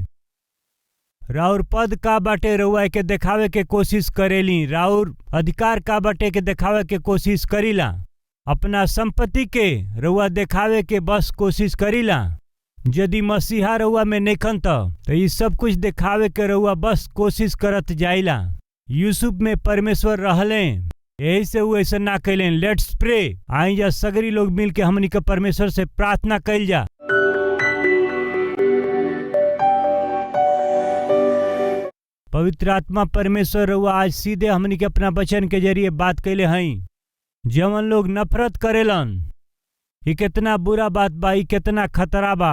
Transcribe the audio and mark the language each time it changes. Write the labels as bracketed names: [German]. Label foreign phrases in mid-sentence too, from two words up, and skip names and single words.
[Bhojpuri] राउर पद का बाटे रउआ के दिखावे के कोशिश करेली, राउर अधिकार का बाटे के दिखावे के कोशिश करीला, अपना संपत्ति के रउआ दिखावे के बस कोशिश करीला। यदि मसीहा रउआ में नइखन तो ये सब कुछ दिखावे के रउआ बस कोशिश करत जाइला। यूसुफ में परमेश्वर रहले, यही से वो ऐसा ना कैलें। [English] let's pray. [Bhojpuri] आई जा सगरी लोग मिल के हमनी के परमेश्वर से प्रार्थना कैल जा। पवित्र आत्मा परमेश्वर रउआ आज सीधे हमनी के अपना वचन के जरिए बात कैले हई। जवन लोग नफरत करेलन, ये कितना बुरा बात बा, ये कितना खतरा बा।